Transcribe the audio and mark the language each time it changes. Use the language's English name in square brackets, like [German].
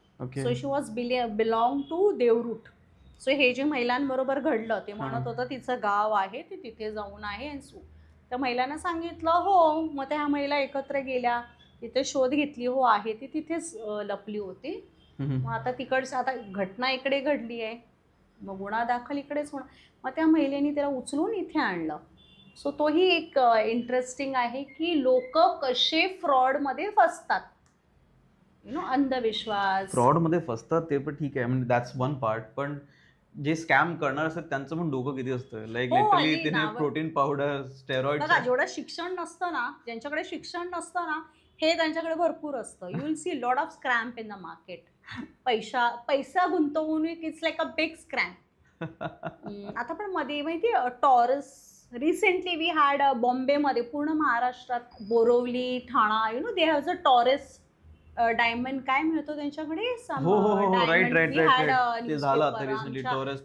[English] So she was belong to देवरूट. [Marathi] So हे जे महिलांबरोबर घडलं, ते म्हणत होतं तिचं गाव आहे, ती तिथे जाऊन आहे. त्या महिलांना सांगितलं हो. मग त्या महिला एकत्र गेल्या, तिथे शोध घेतली, हो आहे ती तिथेच लपली होती. मग आता तिकडचं, आता घटना इकडे घडली आहे, मग गुन्हा दाखल इकडेच होणार. मग त्या महिलेने त्याला उचलून इथे आणलं. सो तोही एक इंटरेस्टिंग आहे की लोक कसे फ्रॉडमध्ये फसतात. अंधविश्वास, फ्रॉडमध्ये फसतात ते पण ठीक आहे, म्हणजे दॅट्स वन पार्ट. पण जे स्कॅम करणार असतात त्यांचं पण डोकं किती असतं. लाईक लिटरली तिने प्रोटीन पावडर, स्टेरॉइड. बघा, जेवढं शिक्षण नसतं ना, ज्यांच्याकडे शिक्षण नसतं ना, हे त्यांच्याकडे भरपूर असतं. [English] You will see lot of scam in the market. पैसा गुंतवणूक it's like a big scam. [Marathi] आता पण मध्ये माहिती टॉरस [English] recently we had [Marathi] बॉम्बेमध्ये, पूर्ण महाराष्ट्रात बोरिवली, ठाणा, [English] you know they have a Torres diamond [Marathi] काय मिळतो त्यांच्याकडे. राईट ते झालं आता रिसेंटली टॉरस.